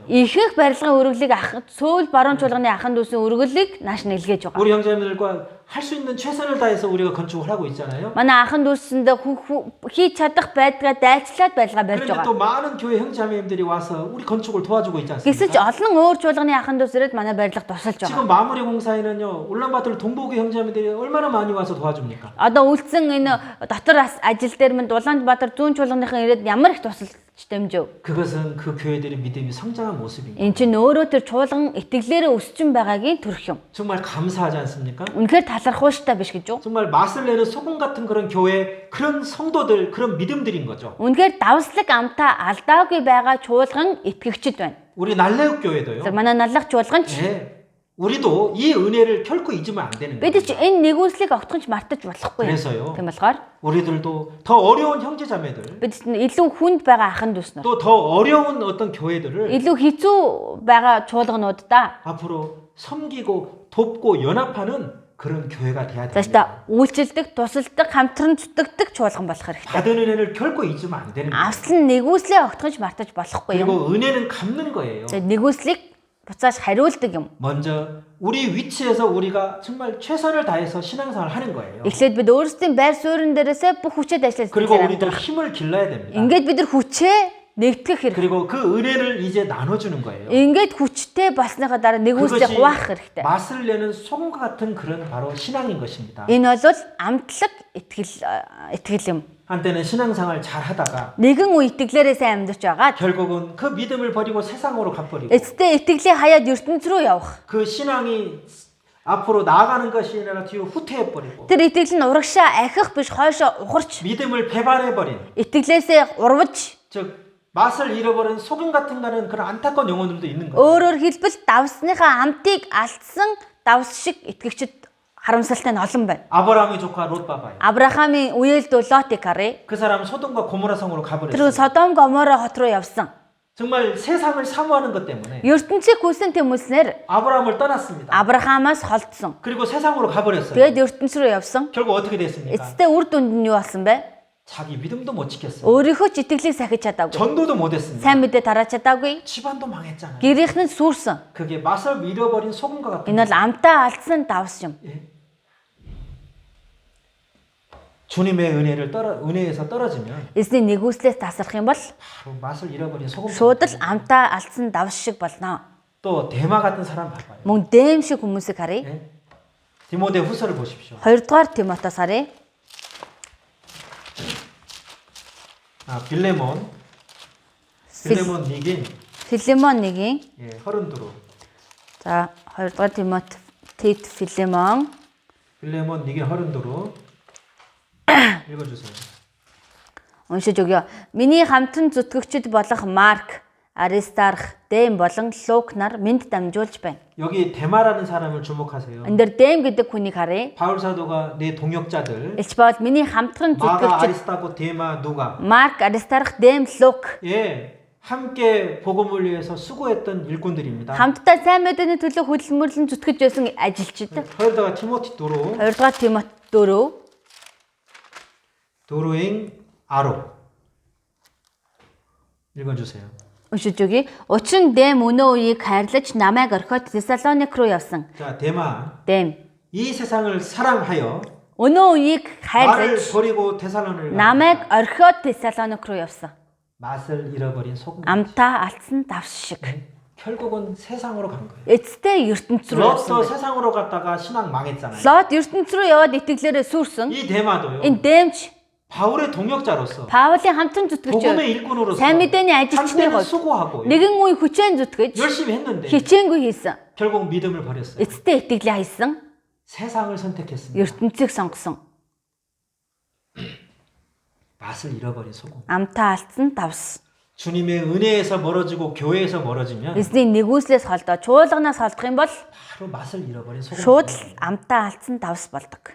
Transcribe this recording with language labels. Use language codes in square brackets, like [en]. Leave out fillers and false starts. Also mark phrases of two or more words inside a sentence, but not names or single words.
[mn] Ихэнх барилгын өргөлийг Сөүл баруун чуулганы ахын дүүсийн өргөлийг нааш нэлгээж байгаа. [ko] 우리 형제자매들과 할 수 있는 최선을 다해서 우리가 건축을 하고 있잖아요. [mn] Манай ахын дүүсэндээ хийж чадах байдгаа дайчлаад барилга барьж [ko] 그런데 [mn] байгаа. [ko] 또 많은 교회 형제자매님들이 와서 우리 건축을 도와주고 있지 [mn] Гэвч [ko] 않습니까? [mn] олон өөр чуулганы ахын дүүс ирээд манай барилга тусалж байгаа. [ko] 지금 마무리 공사에는요 울란바토르 동부교 형제자매들이 얼마나 많이 와서 도와줍니까? [mn] Одоо үлдсэн энэ дотор ажил дээр минь Улаанбаатар зүүн чуулганыхан ирээд ямар их тусалж дэмжив. [ko] 그것은 그 교회들의 믿음이 성장한 모습입니다. [mn] Энд чинь өөрөө тэр чуулган итгэлээрээ өсчин байгаагийн төрх юм. [ko] 정말 감사하지 않습니까? [mn] Үнэхээр талархууштай биш гэж юу? [ko] 정말 맛을 내는 소금 같은 그런 교회, 그런 성도들, 그런 믿음들인 거죠. [mn] Үнэхээр давслаг амтаа алдаагүй байгаа чуулган итгэгчд байна. [ko] 우리 날레옥 교회도요. [mn] За манай наллах чуулган ч [ko] 예, 우리도 이 은혜를 결코 잊으면 안 되는 [mn] бид [ko] 거예요. [mn] ч энэ нэгүслийг огтхонч мартаж болохгүй. [ko] 그래서요. [mn] Тийм болохоор [ko] 우리들도 더 어려운 형제자매들, [mn] бид илүү хүнд байгаа ахын дүүс нар, [ko] 또 더 어려운 어떤 교회들을 [mn] илүү хэцүү байгаа чуулгануудаа [ko] 앞으로 섬기고 돕고 연합하는 그런 교회가 돼야 [mn] заашдаа [ko] 됩니다. [mn] үйлчлдэг, тусалдаг, хамтран зүтгэдэг чуулган болох хэрэгтэй. [ko] 받은 은혜를 결코 잊으면 안 되는 거예요. [mn] Авсан нэгүслээ огтхонч мартаж болохгүй юм. [ko] 그리고 은혜는 갚는 거예요. [mn] За нэгүслийг буцааж хариулдаг юм. [ko] 먼저 우리 위치에서 우리가 정말 최선을 다해서 신앙생활을 하는 거예요. [mn] Эхлээд бид өөрсдийн байр суурин дээрээсээ бүх хүчээр ажиллаж [ko] 그리고 [mn] байгаа. [ko] 우리도 힘을 길러야 됩니다. [mn] Ингээд бид нар хүчээ нэгтгэх хэрэгтэй. [ko] 그리고 그 은혜를 이제 나눠주는 거예요. [mn] Ингээд хүчтэй болсныхаа дараа нэгүслээ [ko] 그것이 [mn] хуваах хэрэгтэй. [ko] 맛을 내는 소금과 같은 그런 바로 신앙인 것입니다. [mn] Энэ бол амтлаг итгэл юм. [ko] 한때는 신앙생활 잘 하다가 [mn] Нэгэн үе итгэлээрээ сайн амьдарч байгаа. [ko] 결국은 그 믿음을 버리고 세상으로 가버리고 [mn] Эцэстээ итгэлээ хаяад ертөнц рүү явах. [ko] 그 신앙이 앞으로 나아가는 것이 아니라 뒤로 후퇴해버리고 [mn] Тэр итгэл нь урагшаа ахих биш хойшоо ухарч [ko] 믿음을 배반해버린 [mn] итгэлээсээ урвж [ko] 즉 맛을 잃어버린 소금 같은 가는 그런 안타까운 영혼들도 있는 거예요. [mn] өөрөөр хэлбэл давсныхаа амтыг алдсан давс шиг итгэгчд харамсалтай нь олон байна. [ko] 아브라함의 조카 롯 봐봐요. [mn] Авраамийн үеэлдүү Лотыг харъя. [ko] 그 사람 소돔과 고모라 성으로 [mn] Тэр [ko] 가버렸어요. [mn] Содом Гомора хот руу явсан. [ko] 정말 세상을 사모하는 것 때문에 [mn] ертөнцийг хүсэн тэмүүснээр [ko] 아브라함을 떠났습니다. [mn] Авраамаас холдсон. [ko] 그리고 세상으로 가버렸어요. [mn] Тэгээд ертөнц рүү явсан. [ko] 결국 어떻게 됐습니까? [mn] Эцэстээ үр дүнд нь юу болсон бэ? [ko] 자기 믿음도 못 지켰어요. [mn] Өөрийнхөө ч итгэлийг сахиж чадаагүй. [ko] 전도도 못했습니다. [mn] Сайн мэдээ тарааж чадаагүй. [ko] 집안도 망했잖아요. [mn] Гэрийнх нь сүрсэн. [ko] 그게 맛을 잃어버린 소금과 같은 [mn] Энэ бол амтаа алдсан давс юм. [ko] 주님의 은혜에서 떨어지면 [mn] Эзний нэгүслээс тасрах юм бол [ko] 바로 맛을 잃어버린 소금. [mn] шууд л амтаа алдсан давс шиг болно. [ko] 또 데마 같은 사람 봐봐요. [mn] Мөн дэм шиг хүмүүсийг харъя. [ko] 예? 디모데 후서를 보십시오. [mn] 2 дугаар Тимотос харъя. 아, 빌레몬 니긴 Филимон 1-ийн 예, хорин дөрөв. за 2 дугаар Тимот Тит Филимон Филимон нэгийн хорин дөрөв. 읽어주세요. уншиж өгье. Миний хамтран зүтгэгчд болох Марк, Аристарх, Дэм болон Лук нар минд дамжуулж байна. [ko] 여기 데마라는 사람을 주목하세요. [mn] Энэ дээр Дэм гэдэг хүнийг харъя. [ko] 바울 사도가 내 동역자들 [mn] Илч Паул миний хамтран [ko] 마가 [mn] зүтгэгчд [ko] 아리스타고 데마 누가 [mn] Марк, Аристарх, Дэм, Лук [ko] 예 함께 복음을 위해서 수고했던 일꾼들입니다. [mn] хамтдаа сайн мэдээний төлөө хөдөлмөрлөн зүтгэж байсан ажилчид. хоёрдугаар Тимот дөрөв 2 дугаар Тимот 4 дөрөвийн арав 읽어주세요. уншиж өгье. Учир нь Дэм өнөө үеийг хайрлаж намайг орхиод Тессалоник руу явсан. [ko] 자 데마 [mn] Дэм [ko] 이 세상을 사랑하여 [mn] өнөө үеийг [ko] 나를 [mn] хайрлаж [ko] 버리고 데살로니를 [mn] намайг орхиод Тессалоник руу явсан. [ko] 맛을 잃어버린 소금. [mn] Амтаа алдсан давс шиг. [ko] 결국은 세상으로 간 거예요. [mn] Эцэстээ ертөнц рүү явсан. [ko] 롯도 세상으로 갔다가 신앙 망했잖아요. [mn] Лот ертөнц рүү яваад итгэлээрээ сүрсэн. [ko] 이 데마도요. [mn] Энэ Дэмч [ko] 바울의 동역자로서 [mn] Паулийн хамтран зүтгэгч [ko] 복음의 일꾼으로서 [mn] сайн мэдээний ажилчны [ko] 한때는 [mn] хувьд [ko] 수고하고 [mn] нэгэн үе хүчээр зүтгэж [ko] 열심히 했는데 [mn] хичээнгүй хийсэн. [ko] 결국 믿음을 버렸어요. [mn] Эцэстээ итгэлээ хайсан. [ko] 세상을 선택했습니다. [mn] ертөнцийг сонгосон. [ko] 맛을 잃어버린 소금. [mn] Амтаа алдсан давс. [ko] 주님의 은혜에서 멀어지고 교회에서 멀어지면 [mn] Эзний нэгүслээс холдоо чуулганаас холдох юм бол [ko] 바로 맛을 잃어버린 소금. [mn] шууд л амтаа алдсан давс болдог.